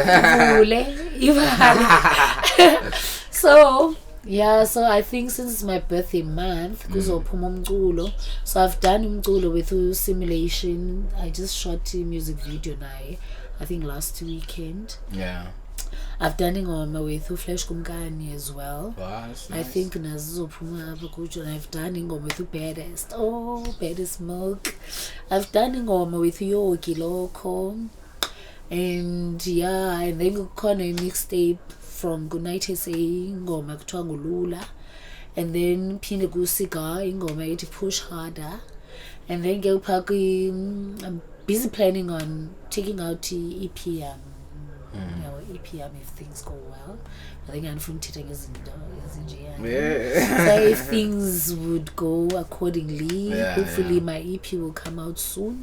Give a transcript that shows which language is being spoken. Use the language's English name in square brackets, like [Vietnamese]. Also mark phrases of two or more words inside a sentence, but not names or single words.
[English] So I think since it's my birthday month, so I've done umculo with simulation. I just shot a music video now, I think last weekend. Yeah. I've done ingoma with Flash Kumkani as well. Wow, that's nice. [Xhosa] I think nazizophuma apha kujo, [English] and I've done ingoma with Baddest. Oh, Baddest Milk. I've done ingoma with Yogi Loco. And and then [Xhosa] kukhona a [English] mixtape from Goodnight SA [Xhosa] ingoma kuthiwa ngulula, [English] and then [Xhosa] phinde kusiga ingoma ethi [English] Push Harder, and then I'm busy planning on taking out EPM. EPM if things go well. I think I'm from Tita so if things would go accordingly, hopefully my EP will come out soon.